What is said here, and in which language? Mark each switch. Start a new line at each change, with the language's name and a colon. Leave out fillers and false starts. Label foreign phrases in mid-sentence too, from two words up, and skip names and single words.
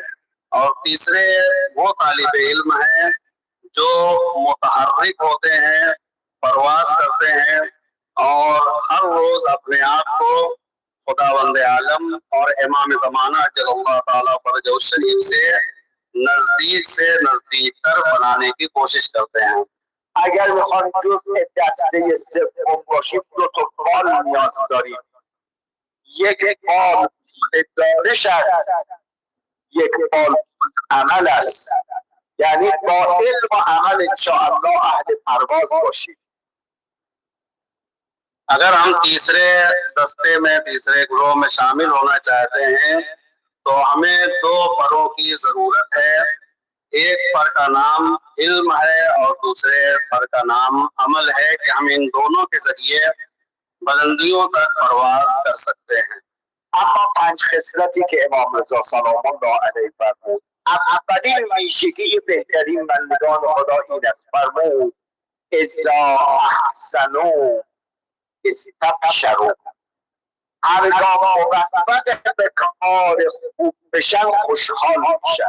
Urdu: اور تیسرے وہ طالب علم ہیں جو متحرک ہوتے ہیں، پرواز کرتے ہیں اور ہر روز اپنے آپ کو خداوند عالم اور امام زمانہ
Arabic: عجل‌الله تعالی فرجه الشریف
Urdu: سے نزدیک کر بنانے کی کوشش کرتے ہیں.
Persian: اگر میخوان جزء دسته سوم باشیم 2 بال نیاز داریم. یک بال دانش است، یک بال عمل است. یعنی با علم و عمل انشاءالله اهل پرواز باشیم.
Urdu: اگر ہم تیسرے دستے میں، تیسرے گروہ میں شامل ہونا چاہتے ہیں تو ہمیں 2 پروں کی ضرورت ہے. ایک پر کا نام علم ہے اور دوسرے پر کا نام عمل ہے کہ ہم ان دونوں کے ذریعے بلندیوں تک پرواز کر سکتے ہیں.
Persian: اما 5 خصلتی که امام رضا
Arabic: سلام الله علیه
Persian: فرمود، اولین ویژگی بهترین بندگان خدا این است. فرمود
Arabic: اذا احسنوا استبشروا.
Persian: هرگاه موفق به کار خوب بشن خوشحال میشن.